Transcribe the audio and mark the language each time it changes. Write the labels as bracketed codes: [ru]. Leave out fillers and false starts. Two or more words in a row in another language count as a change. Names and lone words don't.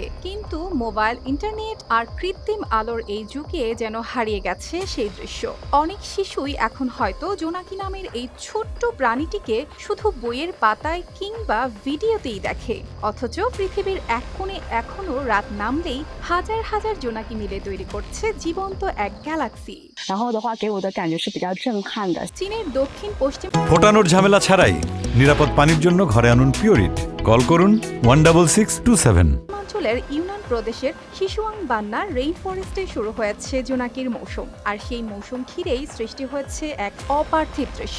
[bn] কিন্তু মোবাইল, ইন্টারনেট আর কৃত্রিম আলোর এই যুগে যেন হারিয়ে গেছে সেই দৃশ্য। অনেক শিশুই এখন হয়তো জোনাকি নামের এই ছোট্ট প্রাণীটিকে শুধু বইয়ের পাতায় কিংবা ভিডিওতেই দেখে, অথচ পৃথিবীর এক কোণে এখনো রাত নামলেই হাজার হাজার জোনাকি মিলে তৈরি করছে জীবন্ত এক গ্যালাক্সি। [zh] 然后的话给我的感觉是比较震撼的。 [bn] চীনের দক্ষিণ পশ্চিম ফোটানোর ঝামেলা ছাড়াই নিরাপদ পানির জন্য ঘরে আনুন পিওরিট। কল করুন 16627। অঞ্চলের ইউনান প্রদেশের শিশুয়াং বান্না [en] rain forest [bn] শুরু হয়েছে জোনাকির মৌসুম। আর সেই মৌসুম ঘিরেই সৃষ্টি হচ্ছে এক অপার্থিব দৃশ্য।